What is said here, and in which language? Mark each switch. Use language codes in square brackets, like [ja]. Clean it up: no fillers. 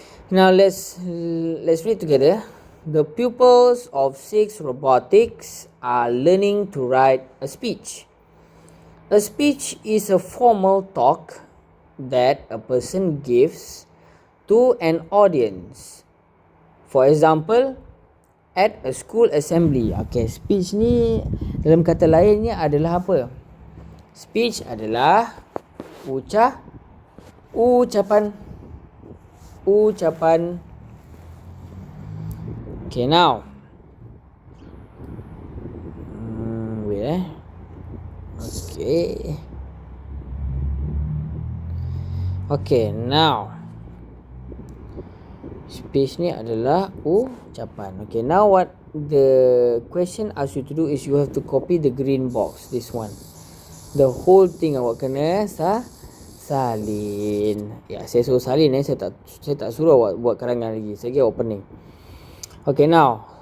[en] Now let's read together. The pupils of 6 robotics are learning to write a speech. A speech is a formal talk that a person gives to an audience. For example, at a school assembly. [ms] Okay, speech ni dalam kata lainnya adalah apa? Speech adalah ucapan. [en] Okay, now. Wait. Okay, now. [ms] Speech ni adalah ucapan. [en] Okay, now what the question asks you to do is you have to copy the green box. This one. The whole thing [ms] awak kena salin. Ya, saya suruh salin saya tak suruh awak buat karangan lagi. Saya kira opening. Okay, now.